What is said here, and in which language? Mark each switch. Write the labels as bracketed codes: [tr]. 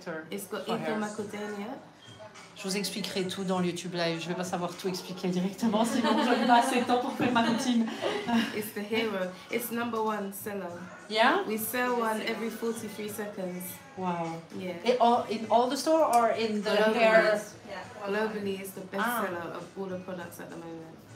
[en] It's got ethyl macadamia. [fr] Je vous expliquerai tout dans le YouTube Live. Je ne vais pas savoir tout expliquer directement, sinon je n'ai pas assez de temps pour faire ma routine. [en] It's the hero. It's #1 seller. Yeah? We sell one every 43 seconds. Wow. Yeah. In all the store or in the hair? Globally, it's the best seller of all the products at the moment.